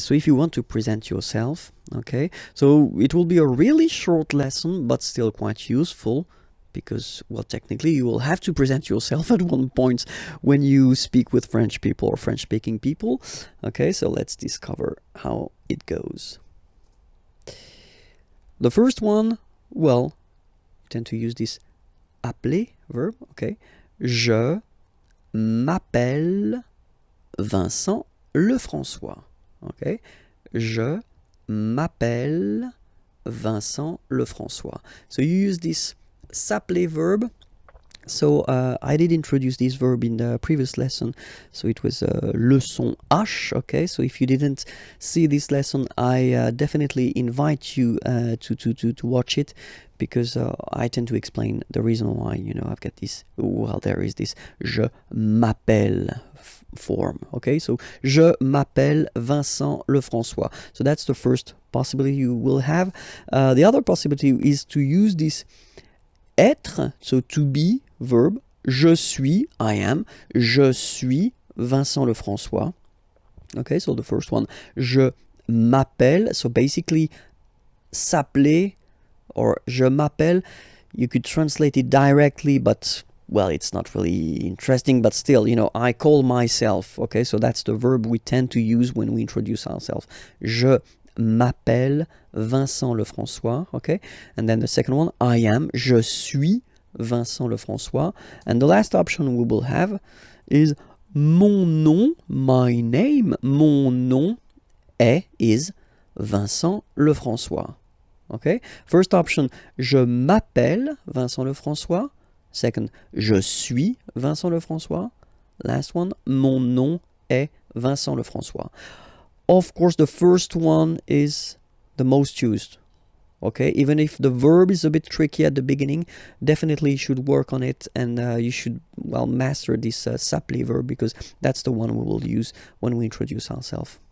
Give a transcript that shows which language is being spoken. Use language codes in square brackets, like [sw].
[en] So if you want to present yourself, okay, so it will be a really short lesson but still quite useful because, well, technically you will have to present yourself at one point when you speak with French people or French-speaking people. Okay, so let's discover how it goes. The first one, well, you tend to use this appeler verb, okay. [fr] Je m'appelle Vincent Lefrançois, okay. Je m'appelle Vincent Lefrançois. [en] So you use this s'appeler verb. So I did introduce this verb in the previous lesson, so it was leçon H, okay. So if you didn't see this lesson, I definitely invite you to watch it, because I tend to explain the reason why, you know, I've got this, well, there is this [fr] je m'appelle [en] form, okay. [fr] So je m'appelle Vincent Lefrançois. [en] So that's the first possibility you will have. The other possibility is to use this être, so to be verb. [fr] Je suis, [en] I am, [fr] je suis Vincent Lefrançois. [en] Okay, so the first one, [fr] je m'appelle, [en] so basically s'appeler or je m'appelle, you could translate it directly, but, well, it's not really interesting, but still, you know, I call myself, okay, so that's the verb we tend to use when we introduce ourselves. [fr] Je m'appelle Vincent Lefrançois, [en] okay, and then the second one, I am, [fr] je suis Vincent Lefrançois, [en] and the last option we will have is [fr] mon nom, [en] my name, mon nom is Vincent Lefrançois, okay. [fr] First option, je m'appelle Vincent Lefrançois. Second, je suis Vincent Lefrançois. Last one, mon nom est Vincent Lefrançois. [en] Of course, the first one is the most used, okay. Even if the verb is a bit tricky at the beginning, definitely you should work on it, and you should, well, master this s'appeler verb, because that's the one we will use when we introduce ourselves.